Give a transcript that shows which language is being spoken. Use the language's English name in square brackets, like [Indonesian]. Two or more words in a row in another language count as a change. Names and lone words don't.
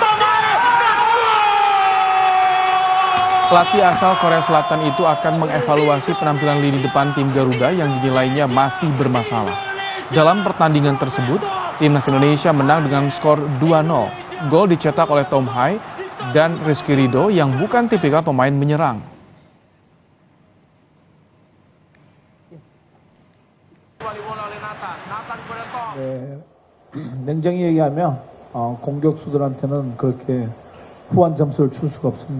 [Indonesian] Pelatih asal Korea Selatan itu akan mengevaluasi penampilan lini depan tim Garuda yang dinilainya masih bermasalah. Dalam pertandingan tersebut, timnas Indonesia menang dengan skor 2-0. Gol dicetak oleh Tom Hai dan Rizky Ridho yang bukan tipikal pemain menyerang. [Korean] 냉정히 얘기하면 공격수들한테는 그렇게 후한 점수를 줄 수가 없습니다.